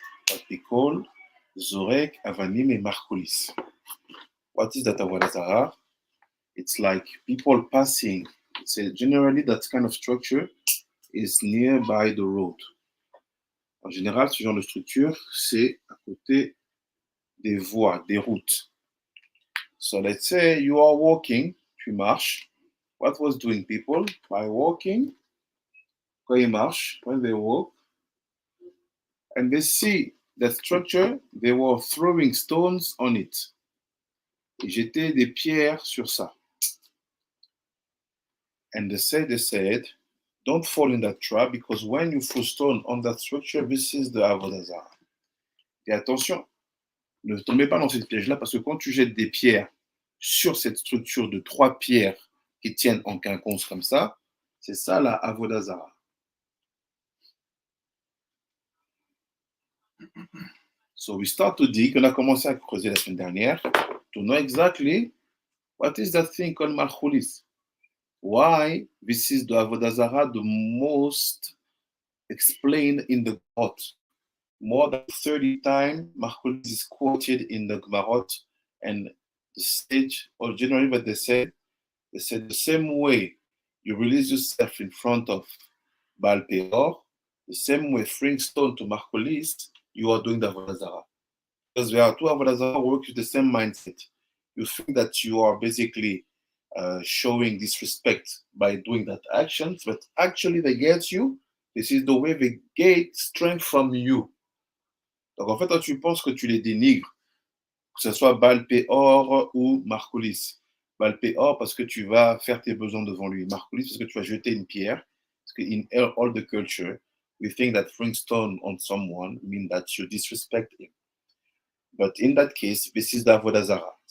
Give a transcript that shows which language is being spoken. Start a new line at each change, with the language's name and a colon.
English: What we call Zorek, Avanim, et Markulis. What is that Avoda Zarah? It's like people passing. So generally, that kind of structure is nearby the road.
French: En général, ce genre de structure, c'est à côté des voies, des routes.
English: So let's say you are walking,
French: tu marches.
English: What was doing people? By walking,
French: quand ils marchent,
English: when they walk, and they see that structure, they were throwing stones on it.
French: Ils jetaient des pierres sur ça.
English: And they said, don't fall in that trap, because when you throw stone on that structure, this is the Avoda Zarah.
French: Et attention, ne tombez pas dans cette piège-là, parce que quand tu jettes des pierres sur cette structure de 3 pierres qui tiennent en quinconce comme ça, c'est ça la Avoda Zarah.
English: So we start to dig.
French: On a commencé à creuser la semaine dernière
English: to know exactly what is that thing called Malchulis. Why this is the Avoda Zarah the most explained in the Gemara. More than 30 times, Malchulis is quoted in the Gemara, and the sage, or generally what they said the same way you release yourself in front of Baal Peor, the same way throwing stone to Malchulis, you are doing the Avodah Zarah. Because there are two Avodah Zarah work with the same mindset. You think that you are basically showing disrespect by doing that action, but actually they get you. This is the way they get strength from you.
French: Donc en fait, toi, tu penses que tu les dénigres, que ce soit Baal Peor ou Malchulis. Baal Peor parce que tu vas faire tes besoins devant lui. Malchulis parce que tu vas jeter une pierre. Parce que
English: in all the culture, we think that throwing stone on someone means that you disrespect him. But in that case, this is the Avodah Zarah.